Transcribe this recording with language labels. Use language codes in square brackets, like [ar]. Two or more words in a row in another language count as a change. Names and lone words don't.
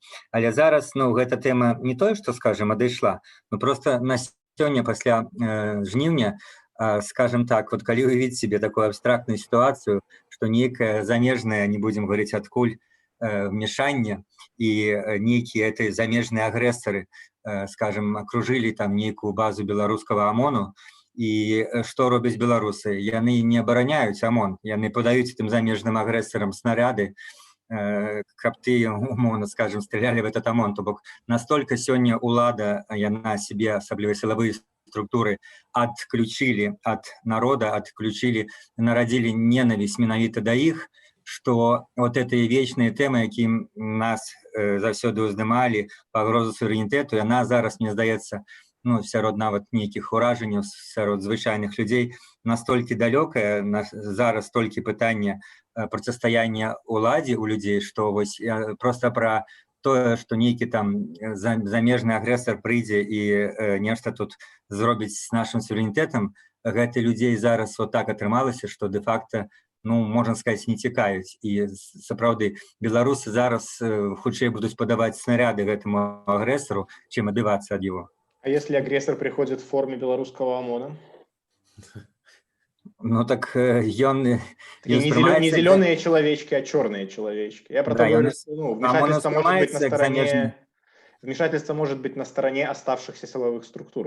[be] Але зараз ну гэта тэма не тое, што скажем, адышла, ну просто на сёння пасля жніўня, скажем так, вот калі уявіць себе [ru] такую абстрактную ситуацию, что [be] нейкае замежнае, [ru] не будем говорить [be] адкуль, вмешанне і нейкія этой замежныя агрэсары, скажем, окружили там нейкую базу беларускага ОМОНу, і што робяць беларусы? Яны не абараняюць ОМОН, яны падаюць тым замежным агрэсарам снаряды, каб ты, умоўно скажем, [ru] стрелялі в этот [be] ОМОН. То бок настолько сёння улада, яна себе, асабліва сілавыя структуры, [ru] отключили от народа, отключили, нарадили ненависть [be] менавіта да іх, [ru] что вот этой вечные темы, [be] якім нас заўсёды уздымалі, пагрозу суверэнітэту, яна зараз, мне здаецца, ну, сярод нават нейкіх уражанняў, сярод звычайных людзей, настолькі далёкая, зараз толькі пытанне процістаяння уладзе у людзей, што вось просто пра тое, што нейкі там замежны агрэсар прыйдзе і нешта тут зробіць з нашым суверэнітэтам, гэты людзей зараз вот так атрымалася, што дэ-факта, ну, можна сказаць, не цікаюць. І сапраўды беларусы зараз хутчэй будуць падаваць снаряды гэтаму агрэсару, чым адбівацца ад яго. [ru] А если агрессор приходит в форме белорусского ОМОНа? [be] Ну так ён [ru] не зеленые человечки, а черные человечки. Я про то говорю, что ну, вмешательство может быть на стороне оставшихся силовых структур.